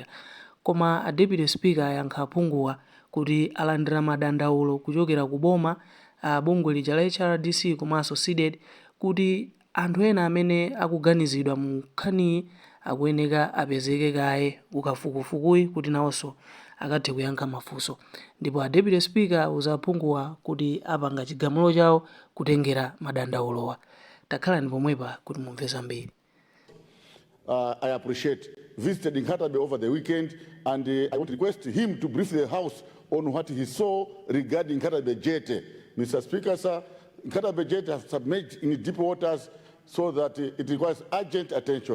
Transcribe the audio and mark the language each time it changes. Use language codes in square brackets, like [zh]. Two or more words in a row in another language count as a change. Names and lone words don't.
[ny] Koma a [en] Deputy Speaker [ny] ayankha aphunguwa kuti alandira madandaulo kuchokera ku boma, bungwe lija la HRDC komanso SEDED kuti anthu ena amene akuganizidwa mu nkhaniyi akuyeneka apezeke kaye ku Kafukufukuyi kuti nawonso akathe kuyankha mafunso. Ndipo a [en] Deputy Speaker [ny] auza aphunguwa kuti apanga chigamulo chawo kutengera madandaulowa. Takhalani pomwepa kuti mumve zambiri. [en] I appreciate visited Nkatabe over the weekend, and I want to request him to brief the House on what he saw regarding Nkatabe Jete. Mr. Speaker, sir, Nkatabe Jete has submerged in deep waters so that it requires urgent attention.